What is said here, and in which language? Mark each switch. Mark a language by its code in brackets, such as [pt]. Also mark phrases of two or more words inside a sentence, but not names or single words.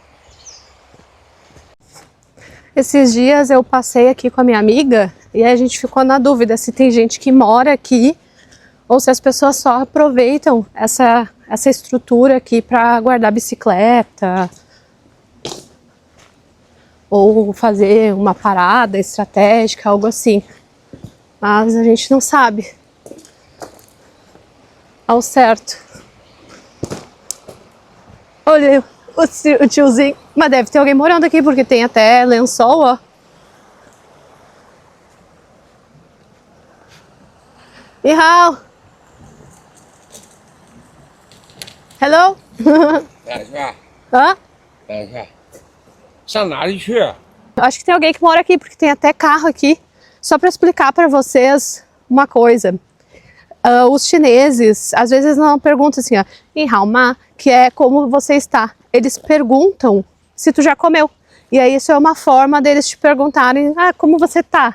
[pt] Esses dias eu passei aqui com a minha amiga e a gente ficou na dúvida se tem gente que mora aqui ou se as pessoas só aproveitam essa estrutura aqui para guardar bicicleta ou fazer uma parada estratégica, algo assim. Mas a gente não sabe ao certo. Olha o tiozinho. Mas deve ter alguém morando aqui, porque tem até lençol, ó. [zh] 你好. Hello? 是吧？ Hã? 是吧？上哪里去？ [pt] Acho que tem alguém que mora aqui, porque tem até carro aqui. Só para explicar para vocês uma coisa. Os chineses, às vezes não perguntam assim, ó, [zh] 你好吗, [pt] que é como você está. Eles perguntam se tu já comeu. E aí isso é uma forma deles te perguntarem, como você tá?